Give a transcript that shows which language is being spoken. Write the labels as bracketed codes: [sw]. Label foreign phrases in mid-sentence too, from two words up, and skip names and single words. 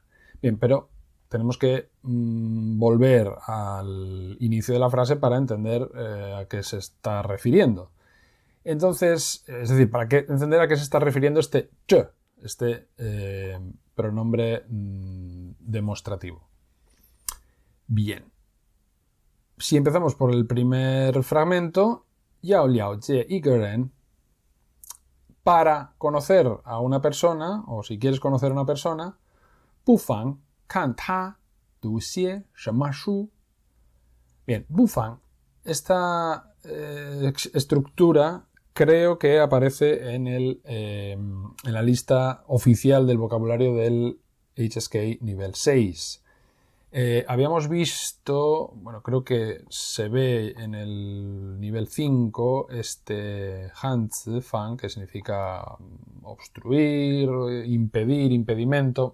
[es] Bien, pero tenemos que volver al inicio de la frase para entender a qué se está refiriendo. Entonces, es decir, para entender a qué se está refiriendo este ch, este pronombre demostrativo. Bien. Si empezamos por el primer fragmento, [zh] 要了解一个人, [es] para conocer a una persona, o si quieres conocer a una persona, [zh] 不妨看他读些什么书. [es] Bien, 不妨, esta estructura creo que aparece en la lista oficial del vocabulario del HSK nivel 6. Habíamos visto, bueno, creo que se ve en el nivel 5 este hanzi fan, que significa obstruir, impedir, impedimento.